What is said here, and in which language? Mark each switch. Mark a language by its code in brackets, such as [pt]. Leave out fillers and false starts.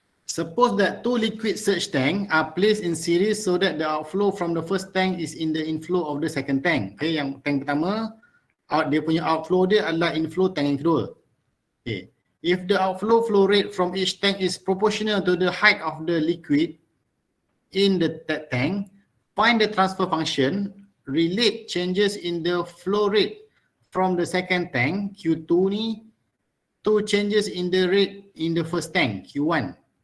[en] Suppose that two liquid surge tank are placed in series so that the outflow from the first tank is in the inflow of the second tank. [ms] Okay, yang tank pertama, dia punya outflow dia adalah inflow tank yang kedua. Okay. [en] If the outflow flow rate from each tank is proportional to the height of the liquid in that tank, find the transfer function, relate changes in the flow rate from the second tank, Q2 ni, to changes in the rate in the first tank, Q1.